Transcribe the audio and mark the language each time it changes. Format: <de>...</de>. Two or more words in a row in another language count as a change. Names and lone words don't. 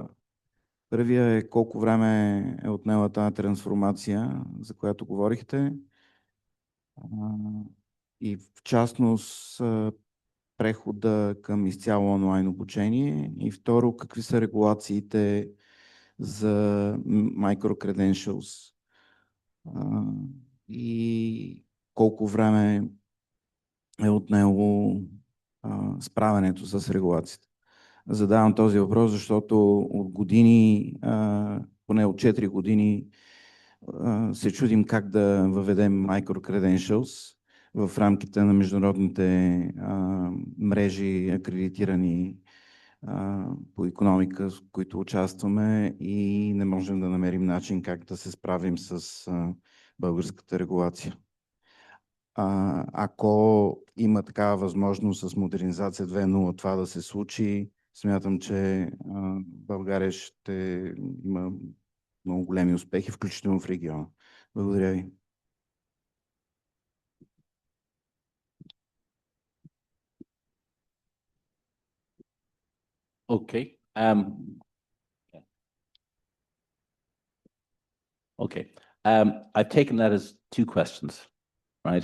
<bg>Първия е колко време е отнела тази трансформация, за която говорихте. И в частност прехода към изцяло онлайн обучение. И второ, какви са регулациите за micro-credentials и колко време е отнело справянето с регулацията. Задавам този въпрос, защото от години, поне от 4 години, се чудим как да въведем micro-credentials в рамките на международните мрежи, акредитирани по икономика, с които участваме и не можем да намерим начин как да се справим с българската регулация. Ако има такава възможност с модернизация 2.0 това да се случи, смятам, че България ще има много големи успехи, включително в региона. Благодаря ви.</bg> <en>Okay. Okay. I've taken that as two questions, right?</en>